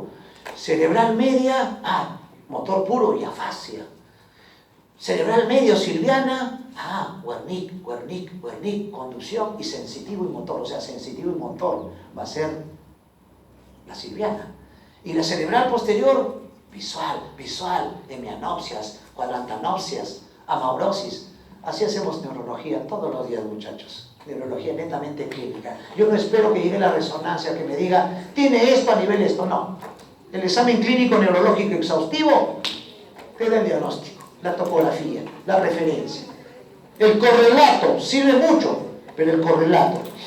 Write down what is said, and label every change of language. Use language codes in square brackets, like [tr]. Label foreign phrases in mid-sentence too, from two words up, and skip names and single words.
[es] Cerebral media, motor puro y afasia. Cerebral medio silviana, Wernicke, conducción y sensitivo y motor. O sea, sensitivo y motor va a ser la silviana. Y la cerebral posterior, visual, hemianopsias, cuadrantanopsias, amaurosis. Así hacemos neurología todos los días, muchachos. Neurología netamente clínica. Yo no espero que llegue la resonancia que me diga, tiene esto a nivel esto, no. El examen clínico neurológico exhaustivo te da el diagnóstico, la topografía, la referencia. El correlato sirve mucho, pero el correlato.